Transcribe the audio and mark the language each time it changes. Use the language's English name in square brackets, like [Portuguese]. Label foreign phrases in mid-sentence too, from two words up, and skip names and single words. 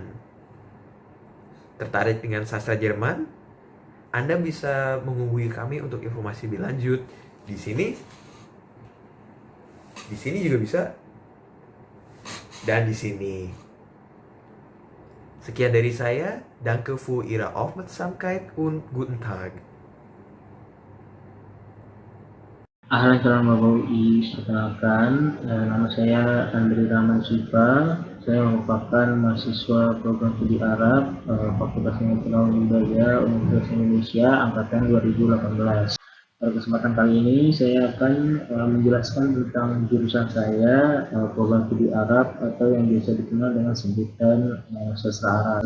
[Indonesian] Tertarik dengan sastra Jerman? Anda bisa menghubungi kami untuk informasi lebih lanjut. Di sini juga bisa, dan di sini. Sekian dari saya. [German] Danke für Ihre Aufmerksamkeit und guten Tag. [Arabic] السلام عليكم ورحمة الله وبركاته. [Indonesian] Perkenalkan, nama saya Andri Rahman Siva. Saya merupakan mahasiswa program studi Arab Fakultas Ilmu Pengetahuan Budaya Universitas Indonesia angkatan 2018. Pada kesempatan kali ini saya akan menjelaskan tentang jurusan saya, program studi Arab atau yang biasa dikenal dengan sebutan sastra Arab.